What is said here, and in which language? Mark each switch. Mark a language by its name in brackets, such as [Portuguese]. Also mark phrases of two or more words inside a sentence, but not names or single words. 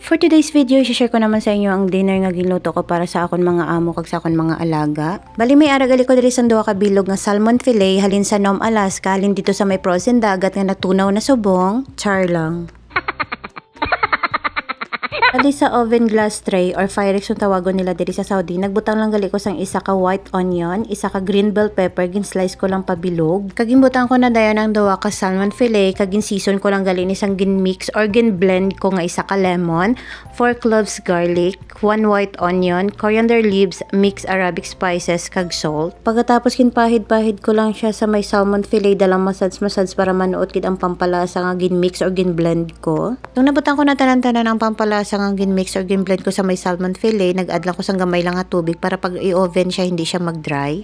[English] For today's video, [Hiligaynon] i-share ko naman sa inyo ang dinner nga giluto ko para sa akon mga amo kag sa akon mga alaga. Bali may aragali ko diri sa duha ka bilog nga [English] salmon fillet [Hiligaynon] halin sa Nome, Alaska, halin dito sa may frozen dagat nga natunaw na subong. Char lang. Bali sa [English] oven glass tray or Pyrex [Hiligaynon] yung tawagon nila diri sa Saudi, nagbutang lang gali ko sang isa ka [English] white onion, [Hiligaynon] isa ka [English] green bell pepper, [Hiligaynon] gin-slice ko lang pabilog. Kagimbutang ko na dayon ang duha ka [English] salmon fillet, [Hiligaynon] kagin-season ko lang gali ni sang gin-mix or gin-blend ko nga isa ka lemon, 4 [English] cloves garlic, 1 white onion, coriander leaves, mix Arabic spices, [Hiligaynon] kag salt. Pagkatapos kinpahid-pahid ko lang siya sa may [English] salmon fillet, [Hiligaynon] dalang massage para manuot kid ang pampalasa nga gin-mix or gin-blend ko. Nung nabutang ko na tanan-tanan ang pampalasa ang gin-mix or gin-blend ko sa may [English] salmon fillet, [Hiligaynon] nag-add lang ko sang gamay lang nga tubig para pag i-oven siya hindi siya mag-dry.